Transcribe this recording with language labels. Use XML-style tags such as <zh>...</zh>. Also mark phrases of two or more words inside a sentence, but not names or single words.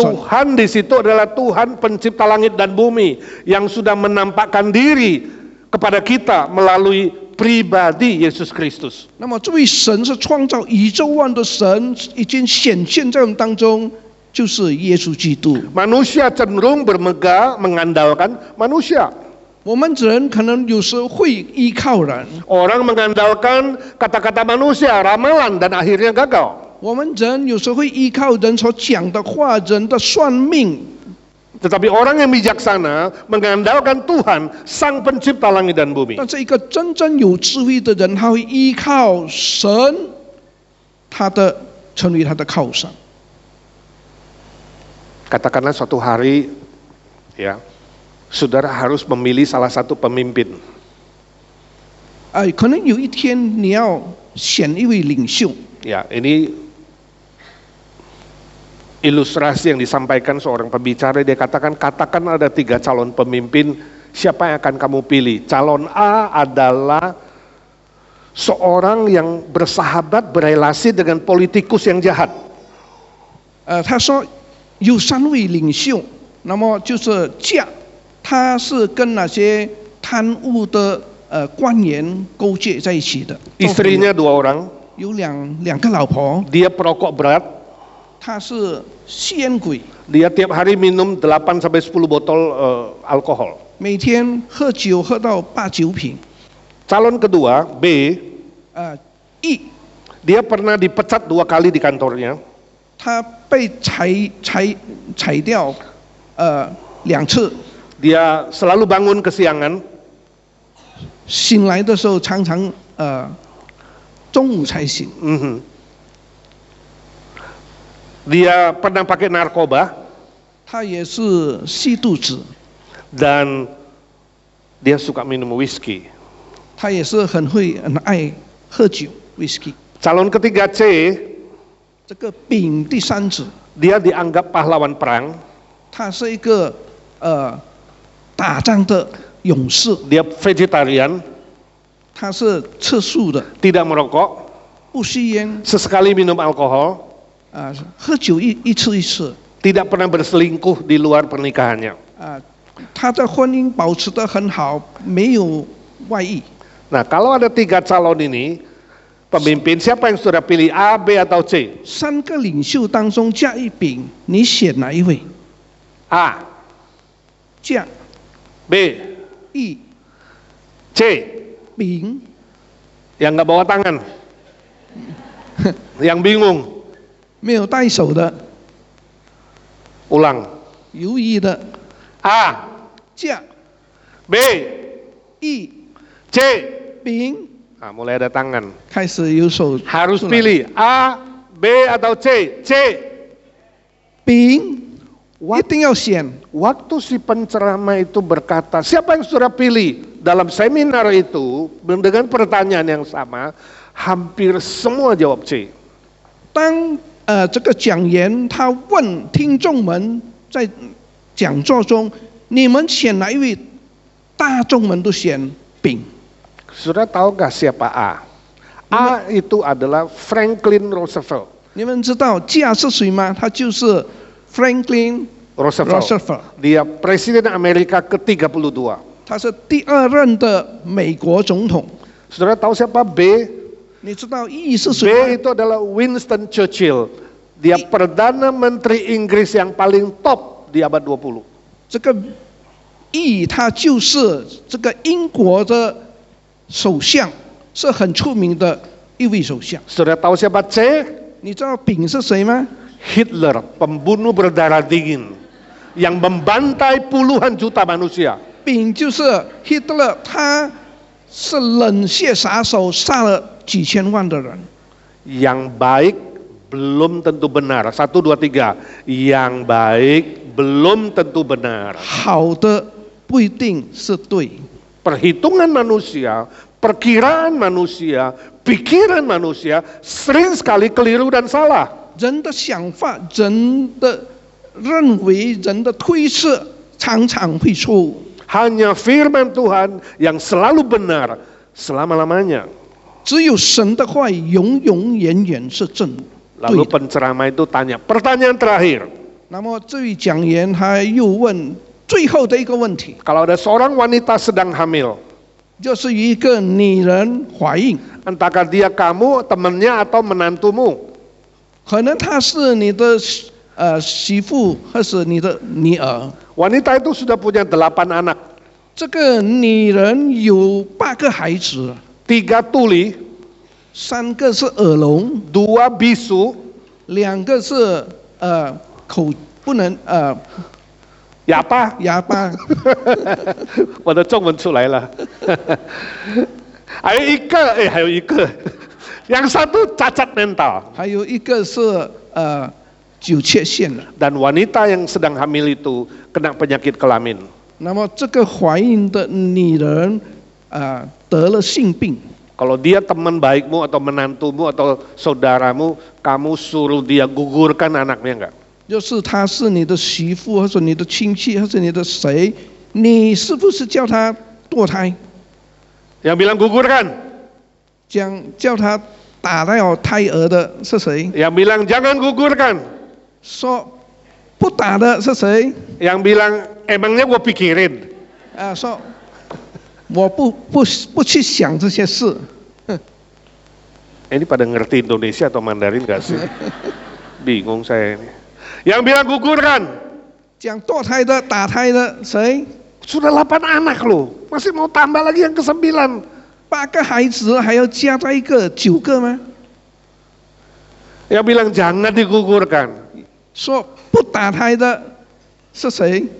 <id>Tuhan di situ adalah Tuhan pencipta langit dan bumi yang sudah menampakkan diri kepada kita melalui pribadi Yesus Kristus.</id> <zh>那么这位神是创造宇宙万的神，已经显现在我们当中，就是耶稣基督。</zh> <id>Manusia cenderung bermegah mengandalkan manusia.</id> <zh>我们人可能有时会依靠人，</zh> <id>Orang mengandalkan kata-kata manusia, ramalan, dan akhirnya gagal.</id> <zh>我们人有时会依靠人所讲的话、人的算命。</zh> <id>Tetapi orang yang bijaksana mengandalkan Tuhan, Sang Pencipta langit dan bumi.</id> <zh>但是一个真正有智慧的人，他会依靠神，成为他的靠山。</zh> <id>Katakanlah suatu hari, ya, saudara harus memilih salah satu pemimpin.</id> <zh>可能有一天你要选一位领袖。</zh> <id>Ya, ini ilustrasi yang disampaikan seorang pembicara. Dia katakan ada 3 calon pemimpin, siapa yang akan kamu pilih? Calon A adalah seorang yang bersahabat, berelasi dengan politikus yang jahat.</id> <zh>他说有3位领袖，那么就是他是跟那些贪污的官员勾结在一起的。</zh> <id>Istrinya 2 orang.</id> <zh>有两个老婆，</zh> <id>Dia perokok berat.</id> <zh>他是吸烟鬼，</zh> <id>Dia tiap hari minum 8 sampai 10 botol alkohol.</id> <zh>每天喝酒喝到8、9瓶。</zh> <id>Calon kedua, B,</id> <zh>E，</zh> <id>dia pernah dipecat 2 kali di kantornya.</id> <zh>他被裁掉2次，</zh> <id>Dia selalu bangun kesiangan.</id> <zh>醒来的时候常常中午才醒。</zh> <id>Dia pernah pakai narkoba</id> <zh>他也是吸毒子，</zh> <id>dan dia suka minum whisky.</id> <zh>他也是很爱喝酒 whisky。</zh> <id>Calon ketiga C,</id> <zh>这个丙第三子，</zh> <id>dia dianggap pahlawan perang.</id> <zh>他是一个打仗的勇士，</zh> <id>Dia vegetarian,</id> <zh>他是吃素的，</zh> <id>tidak merokok,</id> <zh>不吸烟，</zh> <id>sesekali minum alkohol,</id> <zh>喝酒一次，</zh> <id>tidak pernah berselingkuh di luar pernikahannya.</id> <zh>他的婚姻保持得很好，没有外遇。</zh> <id>Nah, kalau ada 3 calon ini, pemimpin siapa yang sudah pilih A, B atau C?</id> <zh>3个领袖当中加一丙，你选哪一位？</zh> <id>A,</id> <zh>加</zh> <id>B,</id> <zh>一</zh> <id>C.</id> <zh>丙，</zh> <id>Yang nggak bawa tangan, yang bingung.</id> <zh>没有带手的，</zh> <id>Ulang.</id> <zh>犹豫的，</zh> <id>A,</id> <zh>加</zh> <id>B,</id> <zh>一</zh> <id>C.</id> <zh>丙，</zh> <id>Nah, mulai ada tangan.</id> <zh>开始有手</zh> <id>Harus</id> <zh>出来</zh> <id>pilih A, B atau C. C.</id> <zh>丙，一定要选。</zh> <id>Waktu si penceramah itu berkata, siapa yang sudah pilih? Dalam seminar itu, dengan pertanyaan yang sama, hampir semua jawab C.</id> <zh>当这个讲员他问听众们在讲座中，你们选哪一位？大众们都选丙。</zh> <id>Sudah tahu gak siapa A? A itu adalah Franklin Roosevelt.</id> <zh>你们知道加是谁吗？他就是 Franklin Roosevelt，</zh> <id>Dia Presiden Amerika ke-32.</id> <zh>他是第2任的美国总统。</zh> <id>Saudara tahu siapa B?</id> <zh>你知道E是 B 谁吗？</zh> <id>itu adalah Winston Churchill. Dia Perdana Menteri Inggris yang paling top di abad 20.</id> <zh>这个 E 他就是这个英国的首相，是很出名的一位首相。</zh> <id>Saudara tahu siapa C?</id> <zh>你知道丙是谁吗？</zh> <id>Hitler, pembunuh berdarah dingin yang membantai puluhan juta manusia.</id> <zh>丙就是 Hitler， 他是冷血杀手，杀了几千万的人。</zh> <id>Yang baik belum tentu benar. 1, 2, 3. Yang baik belum tentu benar.</id> <zh>好的不一定是对。</zh> <id>Perhitungan manusia, perkiraan manusia, pikiran manusia sering sekali keliru dan salah.</id> <zh>人的想法、人的认为、人的推测，常常会错误。</zh> <id>Hanya firman Tuhan yang selalu benar selama-lamanya.</id> <zh>只有神的话语永永远远是正。</zh> <id>Lalu penceramah itu tanya, pertanyaan terakhir.</id> <zh>那么这位讲员他又问最后的一个问题，</zh> <id>Kalau ada seorang wanita sedang hamil,</id> <zh>就是一个女人怀孕，</zh> <id>entahkah dia kamu, temannya atau menantumu?</id> <zh>可能她是你的媳妇，或是你的女儿。</zh> <id>Wanita itu sudah punya 8 anak.</id> <zh>这个女人有8个孩子</zh> <id>，3 tuli,</id> <zh>，3个是耳聋</zh> <id>2 bisu,</id> <zh>，2个是口不能哑巴。哑巴。我的中文出来了。还有一个 ，</zh> <id>yang satu cacat mental.</id> <zh>还有一个是9缺陷的。</zh> <id>Dan wanita yang sedang hamil itu kena penyakit kelamin.</id> <zh>那么这个怀孕的女人得了性病。</zh> <id>Kalau dia teman baikmu atau menantumu atau saudaramu, kamu suruh dia gugurkan anaknya enggak?</id> <zh>就是她是你的媳妇，或者你的亲戚，或者你的谁，你是不是叫她堕胎？</zh> <id>Yang bilang gugurkan.</id> <zh>叫她打掉胎儿的是谁？</zh> <id>Yang bilang jangan gugurkan.</id> <zh>说不打的是谁？</zh> <id>Yang bilang emangnya gua pikirin.</id> <zh>说我不去想这些事。</zh> <id>Ini pada ngerti Indonesia atau Mandarin gak sih? Bingung saya ini. Yang bilang gugurkan.</id> <zh>讲堕胎的、打胎的谁？</zh> <id>Sudah 8 anak loh, masih mau tambah lagi yang ke-9.</id> <zh>8 个孩子还要加在一个9个吗？</zh> <id>Yang bilang jangan digugurkan.</id> <zh>说不打胎的是谁？</zh>